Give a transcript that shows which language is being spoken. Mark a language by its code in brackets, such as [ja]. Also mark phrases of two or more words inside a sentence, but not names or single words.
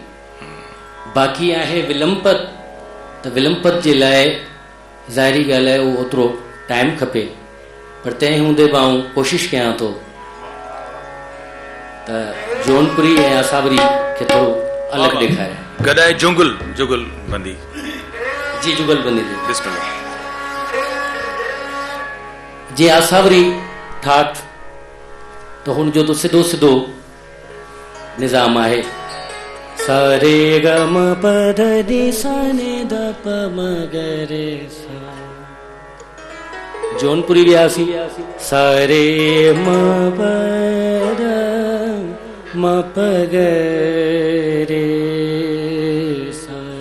[sd] बाक़ी आहे विलंपत, त विलंपत जे लाइ ज़ाहिरी ॻाल्हि आहे उहो ओतिरो टाइम खपे, पर तंहिं हूंदे बि आउं कोशिशि कयां थो त जौनपुरी ऐं असावरी खे थोरो अलॻि ॾेखारियां। गॾाए जुगल बंदी जी, जुगल बंदी जे असावरी ठाठ त हुनजो त सिधो सिधो निज़ाम आहे सा रे ग म प ध नि सा नि ध प म ग रे सा। जौनपुरी वियासी सा रे म प ध म प ग रे सा।